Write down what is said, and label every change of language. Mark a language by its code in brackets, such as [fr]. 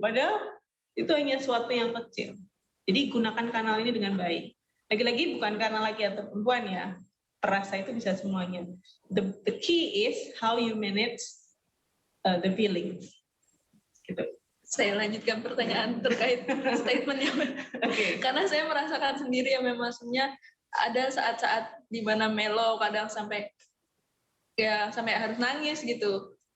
[id] Padahal itu hanya sesuatu yang kecil. Jadi gunakan kanal ini dengan baik. Lagi-lagi bukan karena laki atau perempuan ya. Perasa itu bisa semuanya. [en] The key is how you manage the feelings. [id] Gitu. Saya lanjutkan pertanyaan terkait statementnya. [en] Okay. [id] Karena saya merasakan sendiri ya memang maksudnya ada saat-saat di mana melo kadang sampai harus nangis gitu.